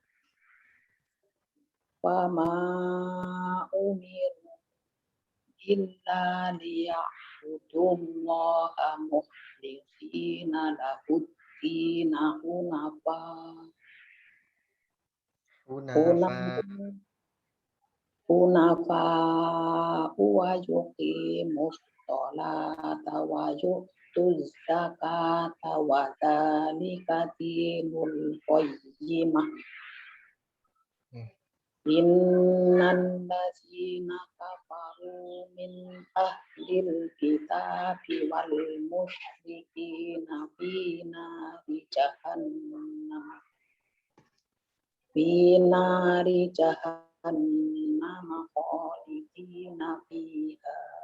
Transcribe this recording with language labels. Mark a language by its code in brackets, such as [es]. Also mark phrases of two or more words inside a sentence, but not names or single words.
[ar] وما أمروا إلا ليعبدوا الله مخلصين له الدين حنفاء ويقيموا الصلاة ويؤتوا الزكاة وذلك دين القيمة. إن الذين كفروا من أهل الكتاب والمشركين في نار جهنم خالدين فيها.